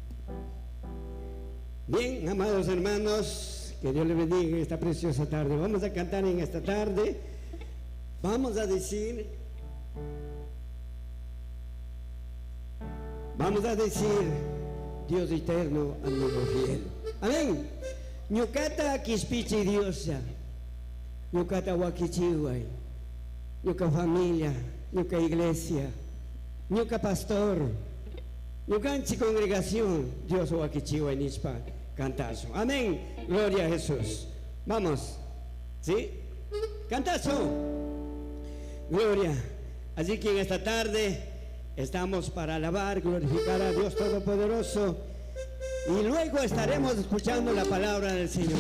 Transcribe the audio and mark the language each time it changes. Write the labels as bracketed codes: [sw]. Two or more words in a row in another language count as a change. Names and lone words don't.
[es] Bien, amados hermanos, que Dios les bendiga en esta preciosa tarde. Vamos a cantar en esta tarde. Vamos a decir: Vamos a decir, Dios eterno, amigo fiel. Amén. [qu] Ñucata quispichi diosa, ñucata wakichihuay, ñuca familia, ñuca iglesia, ñuca pastor, ñucanchi congregación, Dios wakichihuay nispa cantazo. Amén. [es] Gloria a Jesús. Vamos. ¿Sí? Cantazo. Gloria. Así que en esta tarde estamos para alabar, glorificar a Dios Todopoderoso y luego estaremos escuchando la palabra del Señor.